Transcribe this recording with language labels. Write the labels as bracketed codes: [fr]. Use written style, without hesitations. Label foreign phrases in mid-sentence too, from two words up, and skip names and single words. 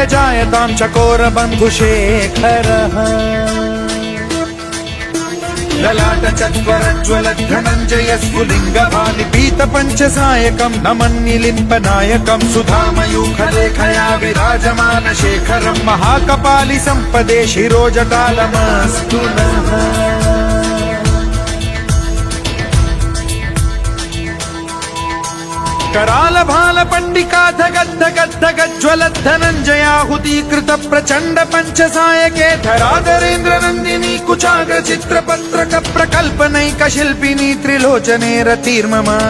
[sa] జాయతాం చకోర బంధు శేఖర లలాట చత్వరజ్వల ధనంజయ స్ఫులింగవాలి పీత పంచసాయకం నమన్నిలింప నాయకం సుధామయూఖలేఖయా విరాజమాన శేఖరం మహాకపాలి సంపదే శిరోజటాలమస్తు నః. कराल भाल पंडिकाधगद्धगद्धगज्ज्वल धनञ्जयाहुतीकृत प्रचण्ड पञ्चसायके धराधरेन्द्र नन्दिनी कुचाग्र चित्रपत्रक प्रकल्पनैक शिल्पिनी त्रिलोचने रतिर्मम